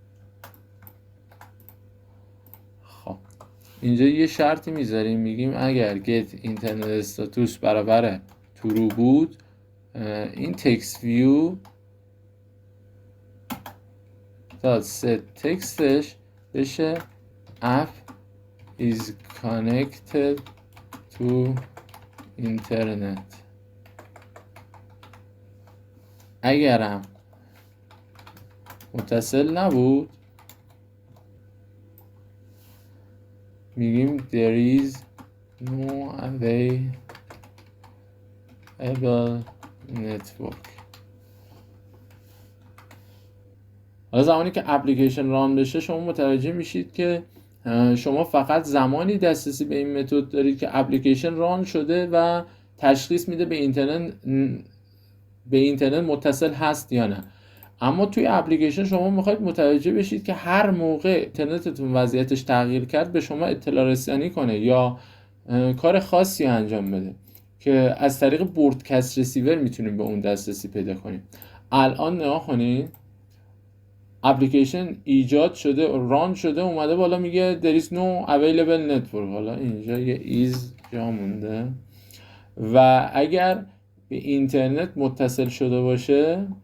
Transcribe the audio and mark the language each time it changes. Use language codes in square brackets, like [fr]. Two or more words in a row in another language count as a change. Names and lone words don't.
[fa] خب اینجا یه شرطی میذاریم، میگیم اگر [en] get internet status [fa] برابر ترو بود، این [en] text view [fa] داد set تکستش بشه [en] app is connected to internet. [fa] اگرم متصل نبود میگیم [en] there is no available network. [fa] حالا زمانی که اپلیکیشن ران بشه شما متوجه میشید که شما فقط زمانی دسترسی به این متد دارید که اپلیکیشن ران شده و تشخیص میده به اینترنت متصل هست یا نه. اما توی اپلیکیشن شما میخواید متوجه بشید که هر موقع اینترنتتون وضعیتش تغییر کرد به شما اطلاع رسانی کنه یا کار خاصی انجام بده که از طریق [en] broadcast receiver [fa] میتونیم به اون دسترسی پیدا کنیم. الان نگاه کنید، اپلیکیشن ایجاد شده، ران شده، اومده بالا میگه [en] there is no available network. [fa] حالا اینجا یه is جا مونده و اگر به اینترنت متصل شده باشه